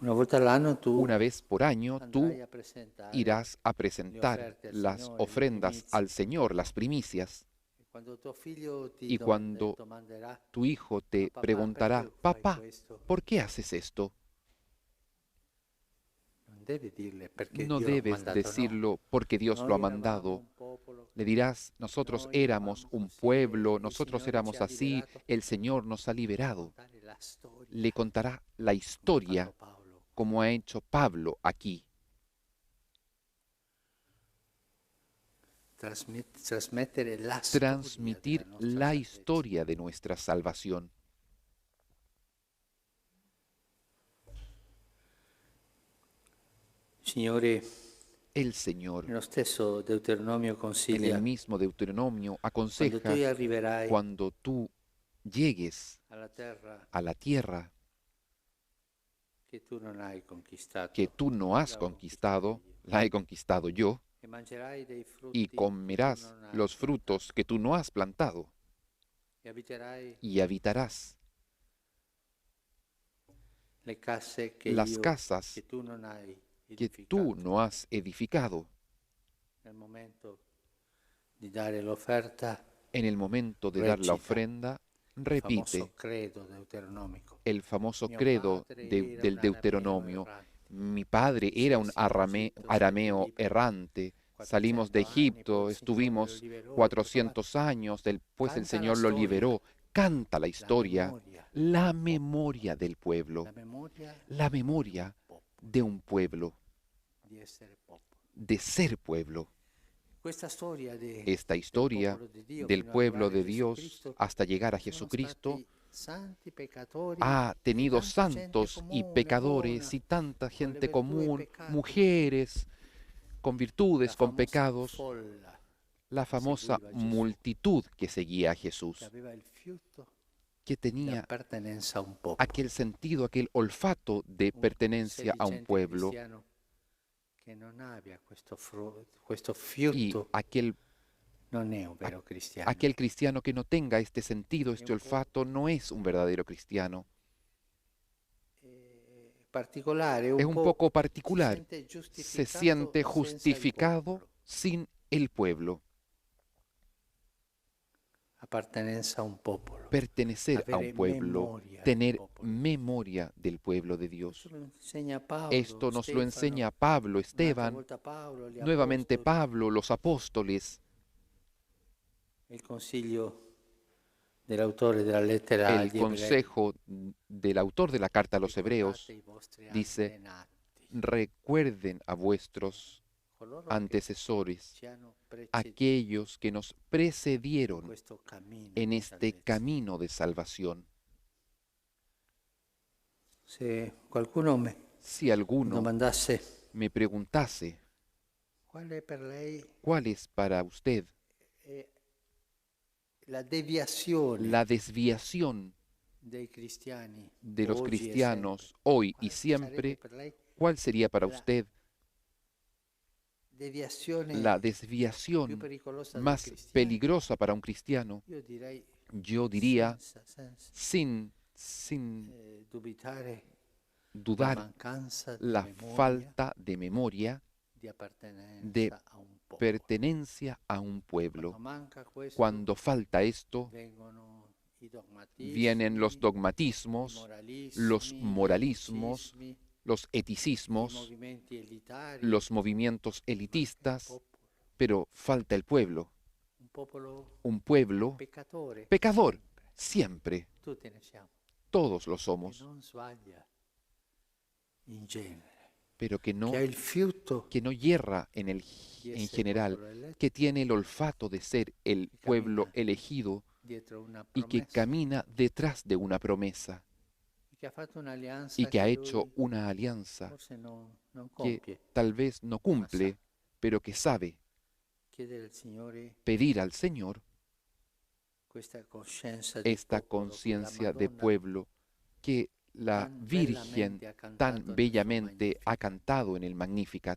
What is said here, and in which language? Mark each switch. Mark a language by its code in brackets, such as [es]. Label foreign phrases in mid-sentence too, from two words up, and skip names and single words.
[it] Una volta all'anno tu [es] Una vez por año tú [it] andrai a presentare [es] irás a [it] le [es] presentar [it] offerte al [es] las [it] Signore, le [es] ofrendas [it] primizie. [es] al Señor, las primicias, [it] E quando tuo figlio ti [es] y cuando [it] domanderà, [es] tu hijo [it] ma [es] te [it] papà, [es] preguntará, [it] perché fai [es] papá, [it] questo? [es] ¿por qué haces esto? [it] Non devi dirle perché [es] No [it] Dio l'ha [es] debes [it] mandato, no. [es] decirlo porque Dios lo ha [it] Noi eravamo [es] mandado. [it] un popolo, [es] Le dirás, nosotros [it] noi [es] éramos [it] eravamo [es] un [it] così [es] pueblo, [it] e il [es] nosotros [it] Signore ci [es] éramos [it] ha [es] así, [it] liberato. [es] el Señor nos ha [it] Devi [es] liberado. [it] raccontare la storia, [es] Le contará la [it] come ha fatto [es] historia [it] Paolo. [es] como ha hecho Pablo aquí. [it] Trasmettere la storia [es] Transmitir [it] della nostra [es] la [it] salvezza. [es] historia de nuestra salvación. [it] Signore, [es] El Señor, [it] nello stesso Deuteronomio [es] en [it] consiglia, [es] el mismo Deuteronomio, [it] quando tu [es] aconseja, [it] arriverai [es] cuando tú llegues [it] alla terra [es] a la tierra [it] che tu non hai conquistato, [es] que tú no has [it] l'ho conquistata [es] conquistado, [it] io, [es] la he conquistado yo, [it] e mangerai dei [es] y [it] frutti che tu [es] comerás [it] non hai [es] los [it] piantato, [es] frutos que tú no has plantado, [it] e abiterai [es] y habitarás [it] le case che [es] las [it] io, [es] casas [it] che tu non hai [es] que [it] edificato. [es] tú no has edificado. [it] Nel momento di dare l'offerta, [es] En el momento de dar la [it] recita [es] ofrenda, [it] il [es] repite [it] famoso credo deuteronomico. [es] el famoso [it] Mio [es] credo [it] padre era [es] del [it] un arameo [es] Deuteronomio. [it] errante. [es] Mi padre era un arameo errante. Salimos de [it] 400 anni, poi [es] Egipto, [it] il Signore lo [es] estuvimos [it] liberò, [es] 400 años, después el [it] Canta la [es] Señor lo [it] storia, [es] liberó. Canta la historia, [it] la [es] la memoria del pueblo, [it] la memoria [es] la memoria de un pueblo, [it] di essere popolo. [es] de ser pueblo. [it] Questa storia [es] Esta historia del pueblo de Dios hasta llegar a Jesucristo [it] santi peccatori [es] ha [it] e [es] tenido [it] tanta gente [es] santos y [it] comune, [es] pecadores [it] buona, [es] y tanta [it] con le [es] gente [it] virtù e [es] común, [it] peccati. [es] mujeres con virtudes, [it] La [es] con [it] famosa [es] pecados, [it] folla [es] la famosa [it] seguiva Gesù, [es] multitud que seguía a [it] che [es] Jesús, [it] aveva il fiuto [es] que [it] di [es] tenía [it] appartenenza a un popolo. [es] aquel sentido, aquel olfato de pertenencia a un [it] sedicente [es] pueblo [it] cristiano che non abbia questo [es] y [it] fiuto non è un vero a- cristiano. [es] aquel cristiano que no tenga este sentido, este [it] un po' [es] olfato, no es un verdadero cristiano. [it] Particolare, [es] Es un poco particular, se siente [it] senza il [es] justificado [it] popolo. [es] sin el pueblo. [it] Appartenenza a un popolo. [es] Pertenecer a un [it] Avere [es] pueblo, [it] memoria del [es] tener [it] popolo. [es] memoria del pueblo de Dios. [it] Questo lo insegna Paolo, [es] Esto nos lo [it] Stefano, [es] enseña Pablo, [it] un'altra [es] Esteban, [it] volta Paolo, gli [es] nuevamente [it] apostoli, [es] Pablo, los apóstoles, [it] il consiglio dell'autore della lettera [es] el [it] agli ebrei. [es] consejo del autor de la carta a los [it] Ricordate [es] hebreos [it] i vostri [es] dice, [it] antenati, [es] recuerden a vuestros [it] coloro che [es] antecesores, [it] ci hanno precedito [es] aquellos que nos [it] in [es] precedieron [it] questo cammino [es] en [it] di [es] este [it] salvezza. [es] camino de salvación. [it] Se qualcuno mi [es] Si alguno [it] domandasse [es] me preguntase, [it] qual è per lei [es] ¿cuál es para usted [it] la deviazione [es] la desviación [it] dei cristiani [es] de los [it] oggi e [es] cristianos hoy y [it] sempre? Quale [es] siempre? [it] sarebbe per lei [es] ¿Cuál sería para [it] la [es] usted [it] deviazione [es] la [it] più [es] desviación [it] pericolosa del [es] más [it] cristiano? [es] peligrosa para un cristiano? [it] Io direi [es] Yo diría, [it] senza [es] sin [it] dubitare la [es] dudar, [it] mancanza di [es] la [it] memoria [es] falta de memoria [it] di appartenenza [es] de [it] a un popolo. [es] pertenencia a un pueblo. [it] Quando manca questo, [es] Cuando falta esto, [it] vengono i dogmatismi, [es] vienen los [it] i [es] dogmatismos, los [it] moralismi, [es] moralismos, [it] i [es] los [it] i [es] eticismos, [it] movimenti elitari, [es] los movimientos [it] ma il [es] elitistas, [it] popolo, [es] pero falta el pueblo, [it] un popolo [es] un pueblo [it] peccatore, [es] pecador, [it] sempre. [es] siempre, [it] Tutti ne siamo. [es] todos lo [it] Che [es] somos, [it] non sbaglia in genere, [es] pero que [it] che ha il fiuto [es] no yerra [it] di [es] en [it] essere [es] general, [it] popolo eletto [es] que tiene el olfato de ser el pueblo elegido [it] dietro una [es] y que [it] promessa, [es] camina detrás de una promesa [it] che ha fatto un'alleanza [es] y que ha [it] che [es] hecho [it] lui [es] una alianza [it] forse non [es] que [it] compie. [es] tal vez no cumple, pero que sabe [it] Chiedere al Signore [es] pedir al Señor [it] questa coscienza di [es] esta [it] popolo che la [es] conciencia de [it] Madonna [es] pueblo que la tan Virgen [it] bellamente ha cantato [es] tan [it] nel suo [es] bellamente ha [it] Magnificat, [es] cantado en el Magnificat,